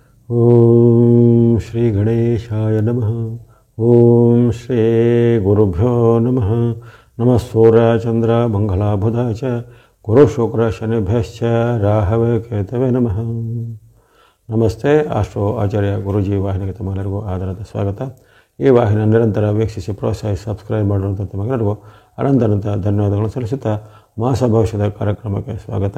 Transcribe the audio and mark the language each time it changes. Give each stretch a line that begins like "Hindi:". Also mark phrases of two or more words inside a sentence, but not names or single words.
Sanskrit: ಓಂ ಶ್ರೀ ಗಣೇಶಾಯ ನಮಃ. ಓಂ ಶ್ರೀ ಗುರುಭ್ಯೋ ನಮಃ. ನಮಃ ಸೂರ್ಯ ಚಂದ್ರ ಮಂಗಳ ಬುಧ ಚ ಗುರು ಶುಕ್ರ ಶನಿಭ್ಯಶ್ಚ ರಾಹವೇ ಕೇತವೇ ನಮಃ.
Kannada: ನಮಸ್ತೆ. ಆಸ್ಟ್ರೋ ಆಚಾರ್ಯ ಗುರುಜಿ ವಾಹಿನಿಗೆ ತಮ್ಮೆಲ್ಲರಿಗೂ ಆಧಾರದ ಸ್ವಾಗತ. ಈ ವಾಹಿನಿ ನಿರಂತರ ವೀಕ್ಷಿಸಿ ಪ್ರೋತ್ಸಾಹಿಸಿ ಸಬ್ಸ್ಕ್ರೈಬ್ ಮಾಡಿರುವಂಥ ತಮ್ಮೆಲ್ಲರಿಗೂ ಅನಂತ ಧನ್ಯವಾದಗಳನ್ನು ಸಲ್ಲಿಸುತ್ತಾ ಮಾಸ ಭವಿಷ್ಯದ ಕಾರ್ಯಕ್ರಮಕ್ಕೆ ಸ್ವಾಗತ.